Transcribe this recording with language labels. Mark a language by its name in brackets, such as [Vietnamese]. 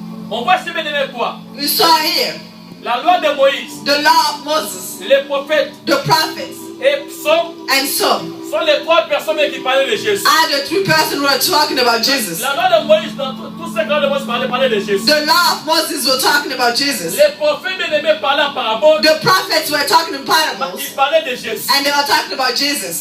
[French] On voit ce bien aimé quoi? [English] We saw here [French] La loi de Moïse, [English] the law of Moses, [French] les prophètes [English] the prophets, [French] et psaumes [English] and some [French] sont les 3 personnes qui parlaient de Jésus. [English] are the 3 persons who are talking about Jesus. [French] La loi de Moïse, dans tout ce que la loi de Moïse parlait de Jésus. [English] The law of Moses were talking about Jesus. [French] Les prophètes bien-aimés parlaient en parabole. [English] The prophets were talking in parables, [French] Ils parlaient de Jésus. [English] and they were talking about Jesus.